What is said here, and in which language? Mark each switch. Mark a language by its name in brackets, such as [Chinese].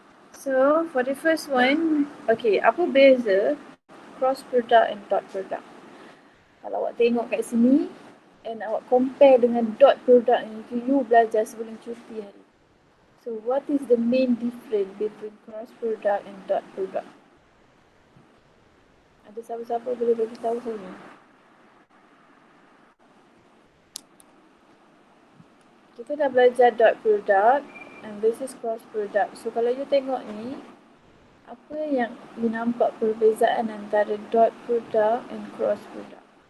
[English] So for the first one, okay, [Malay] apa beza [English] cross product and dot product? [Malay] Kalau awak tengok kat sini and awak compare dengan dot product ni, you belajar sebelum cuti hari. [English] So what is the main difference between cross product and dot product? [Malay] Ada siapa-siapa boleh bagi tahu saya? Kita dah belajar dot product [English] and this is [Malay] cross product. So kalau you tengok ni, apa yang you nampak perbezaan antara dot product and cross product?